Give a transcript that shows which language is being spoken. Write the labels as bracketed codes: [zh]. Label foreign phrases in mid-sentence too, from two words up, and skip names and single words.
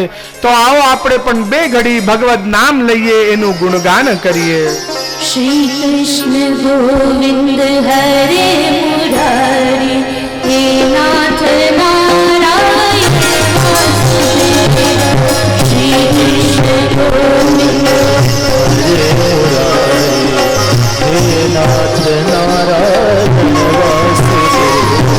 [gu] તો આવો આપણે પણ બે ઘડી ભગવત નામ લઈએ, એનું ગુણગાન કરીએ. [sa] श्री कृष्ण गोविंद हरे मुरारी, हे नाथ नारायण वासुदेव। श्री कृष्ण गोविंद हरे मुरारी, हे नाथ नारायण वासुदेव।